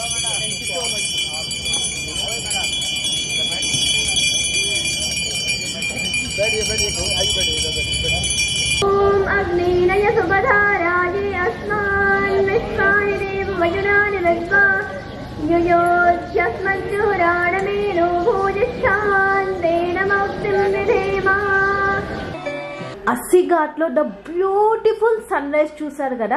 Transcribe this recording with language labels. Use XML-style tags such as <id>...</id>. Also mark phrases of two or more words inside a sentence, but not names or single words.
<sa>ओम अग्निनय सुभधाराये अस्मान् विश्वानि देव वयुनानि विद्वा युयोध्यस्मज्जुहुराणमेनो भोजिष्ठान्तेन मौक्तिं विधेमा.</sa> <te>అస్సీ ఘాట్లో</te> <en>the beautiful sun rise</en> <te>చూసారు కదా.</te>